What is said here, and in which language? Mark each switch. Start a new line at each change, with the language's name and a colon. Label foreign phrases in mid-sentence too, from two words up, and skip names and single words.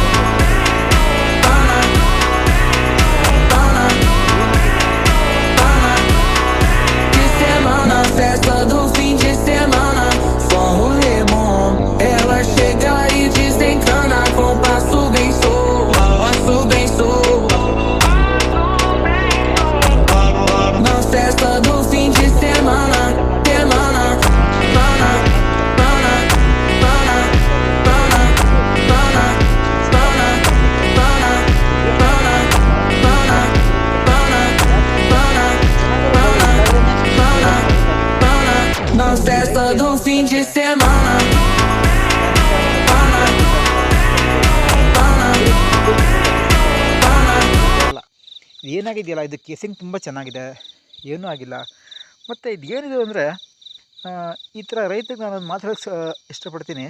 Portuguese: Na festa do fim de semana, só um rolê bom. Ela chega e desencana com passo bem sou, passo bem sou. Na festa do fim de semana, semana, pana, pana, pana, pana, pana, pana, pana, pana, pana, pana, pana, pana. Na festa do fim de semana, pana, pana, pana.
Kannada: ಅಲ್ಲ ಏನಾಗಿದೆಯಲ್ಲ ಇದು ಕೇಸಿಂಗ್ ತುಂಬ ಚೆನ್ನಾಗಿದೆ, ಏನೂ ಆಗಿಲ್ಲ. ಮತ್ತು ಇದು ಏನಿದೆ ಅಂದರೆ ಈ ಥರ ರೈತರಿಗೆ ನಾನು ಮಾತಾಡೋಕ್ಕೆ ಇಷ್ಟಪಡ್ತೀನಿ.